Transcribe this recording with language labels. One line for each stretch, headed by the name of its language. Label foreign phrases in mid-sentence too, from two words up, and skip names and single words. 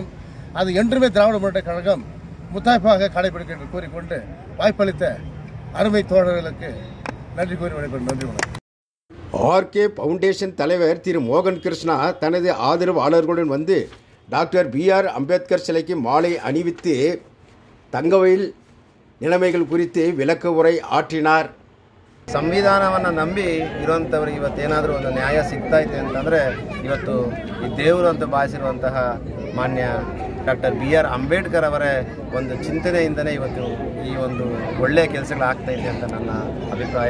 Tamil: அது என்றுமே திராவிட முன்னேற்ற கழகம் முத்தாய்ப்பாக கடைபிடிக்க என்று கூறிக்கொண்டு வாய்ப்பளித்த அருமை தோழர்களுக்கு நன்றி கூறி விடைபெறும். நன்றி வணக்கம். ஆர்கே ஃபவுண்டேஷன் தலைவர் திரு மோகன் கிருஷ்ணா தனது ஆதரவாளர்களுடன் வந்து டாக்டர் பி.ஆர். அம்பேத்கர் சிலைக்கு மாலை அணிவித்து தங்கவயல் நிலைமைகள் குறித்து விளக்க உரை ஆற்றினார்.
Kannada: ಸಂವಿಧಾನವನ್ನು ನಂಬಿ ಇರುವಂಥವ್ರಿಗೆ ಇವತ್ತೇನಾದರೂ ಒಂದು ನ್ಯಾಯ ಸಿಗ್ತಾ ಇದೆ ಅಂತಂದರೆ ಇವತ್ತು ಈ ದೇವರು ಅಂತ ಭಾವಿಸಿರುವಂತಹ ಮಾನ್ಯ ಡಾಕ್ಟರ್ BR ಅಂಬೇಡ್ಕರ್ ಅವರ ಒಂದು ಚಿಂತನೆಯಿಂದಲೇ ಇವತ್ತು ಈ ಒಂದು ಒಳ್ಳೆಯ ಕೆಲಸಗಳಾಗ್ತಾ ಇದೆ ಅಂತ ನನ್ನ ಅಭಿಪ್ರಾಯ.